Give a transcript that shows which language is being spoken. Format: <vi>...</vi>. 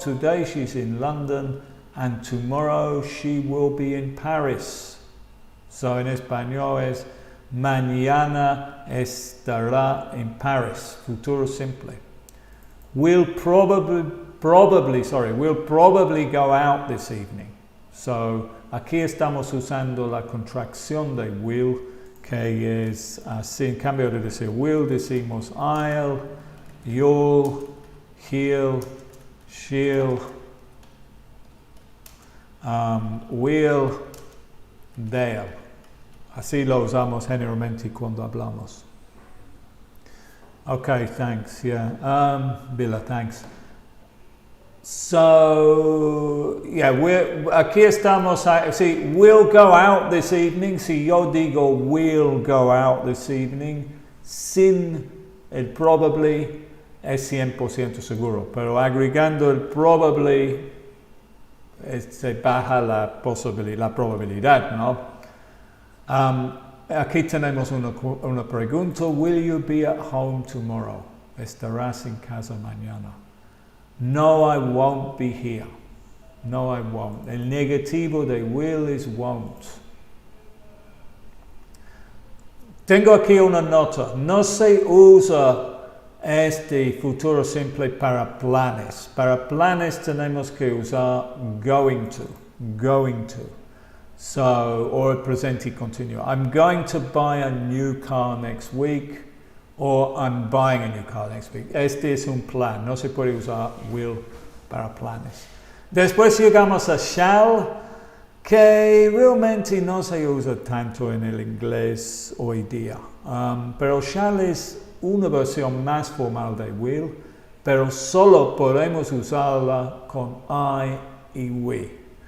<en>Today she's in London and tomorrow she will be in Paris.</en> <es>So en español es mañana estará en Paris. Futuro simple.</es> <en>Will probably go out this evening.</en> <es>So aquí estamos usando la contracción de will, que es así. En cambio de decir will, decimos</es> <en>I'll, you'll, he'll, she'll, will, they'll.</en> <es>Así lo usamos generalmente cuando hablamos.</es> <en>Okay, thanks. Yeah, Bila, thanks. So, yeah,</en> <es>aquí estamos.</es> <en>See, we'll go out this evening.</en> <es>Si yo digo</es> <en>we'll go out this evening,</en> <es>sin el probably es 100% seguro. Pero agregando el probably, se baja la probabilidad, ¿no? Aquí tenemos una pregunta.</es> <en>Will you be at home tomorrow?</en> <es>¿Estarás en casa mañana?</es> <en>No, I won't be here. No, I won't.</en> <es>El negativo de will is won't. Tengo aquí una nota. No se usa este futuro simple para planes. Para planes tenemos que usar going to. Going to. So, or el presente continuo.</es> <en>I'm going to buy a new car next week, or I'm buying a new car next week.</en> <es>Este es un plan. No se puede usar will para planes. Después llegamos a shall, que realmente no se usa tanto en el inglés hoy día. Pero shall es una versión más formal de will, pero solo podemos usarla con I y we.</es>